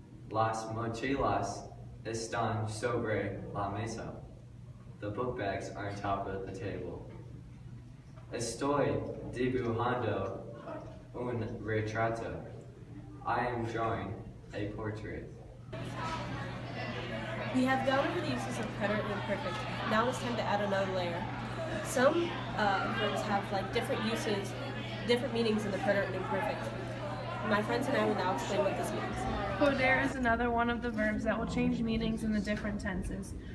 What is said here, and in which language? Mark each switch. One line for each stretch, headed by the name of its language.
Spanish: Las mochilas están sobre la mesa.
English: The book bags are on top of the table.
Spanish: Estoy dibujando un retrato.
English: I am drawing a portrait. We have gone over the uses of preterite and imperfect. Now it's time to add another layer. Some verbs have different uses, different meanings in the preterite and imperfect. My friends and I will now explain what this means. Poder is another one of the verbs that will change meanings in the different tenses.